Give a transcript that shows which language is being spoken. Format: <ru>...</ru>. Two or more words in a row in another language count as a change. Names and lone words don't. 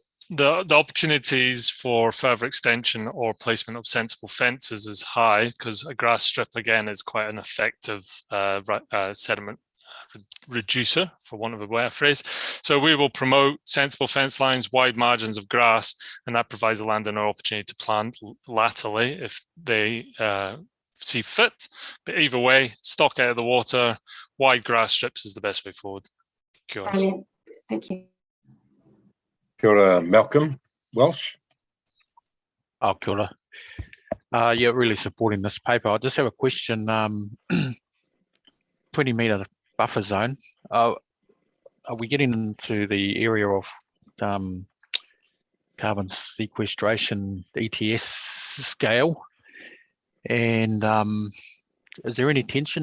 <en>The opportunities for further extension or placement of sensible fences is high, because a grass strip, again, is quite an effective sediment reducer, for want of a better phrase. So we will promote sensible fence lines, wide margins of grass, and that provides the landowner opportunity to plant laterally if they see fit. But either way, stock out of the water, wide grass strips is the best way forward.</en> <mi>Kia ora.</mi> <en>Brilliant. Thank you.</en> <mi>Kia ora, Malcolm Welsh. Oh, kia ora.</mi> <en>Yeah, really supporting this paper. I just have a question. 20 metre buffer zone. Are we getting into the area of carbon sequestration ETS scale? And is there any tension?</en>